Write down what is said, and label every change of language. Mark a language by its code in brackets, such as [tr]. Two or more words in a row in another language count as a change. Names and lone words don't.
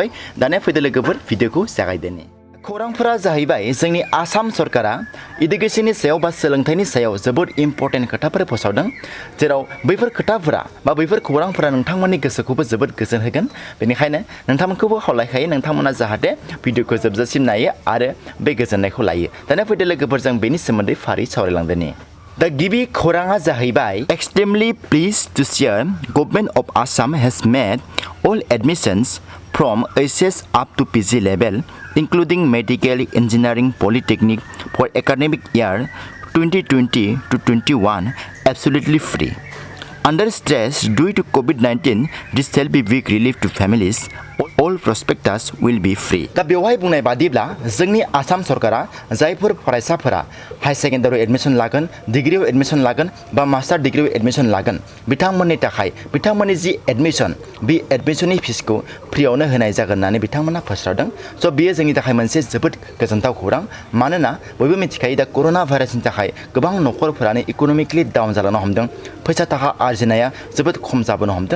[brx] दानिया फैदो लोगोफोर भिडिअखौ जागायदोनि। खौरांफोरा जाहैबाय जोंनि आसाम सरकारा इडुकेशननि सायाव बा सोलोंथाइनि सायाव जोबोद इम्पर्टेन्ट खोथाफोर फोसावदों, जेराव बैफोर खोथाफोरा बा बैफोर खौरांफोरा नोंथांमोननि गोसोखौबो जोबोद गोजोन होगोन। बेनिखायनो नोंथांमोनखौबो खावलायखायो नोंथांमोना जाहाथे भिडिअखौ जोबजासिम नायो आरो बे गोजोननायखौ लायो। दानिया फैदो लोगोफोर जों बेनि सोमोन्दै फारि सावरायलांदोनि। दा गिबि खौराङा जाहैबाय [en] extremely pleased to share Government of Assam has made all admissions from HS up to PG level, including medical, engineering, polytechnic for academic year 2020 to 21 absolutely free. Under stress due to COVID-19, this shall be big relief to families. All prospectus will be free. [brx] दा बेवहाय बुंनाय बादिब्ला जोंनि आसाम सरकारा जायफोर फरायसाफोरा हाई सेकेन्डारियाव एडमिशन लागोन, डिग्रीयाव एडमिशन लागोन बा मास्टार डिग्रीयाव एडमिशन लागोन, बिथांमोननि थाखाय बिथांमोननि जि एडमिशन बे एडमिशननि फिसखौ फ्रियावनो होनाय जागोन होननानै बिथांमोना फोसावदों। स' बेयो जोंनि थाखाय मोनसे जोबोद गोजोनथाव खौरां। मानोना बयबो मिथिखायो दा कर'ना भाइरासनि थाखाय गोबां नखरफोरानो इक'नमिकलि डाउन जालांनो हमदों, फैसा थाखा आर्जिनाया जोबोद खम जाबोनो हमदों।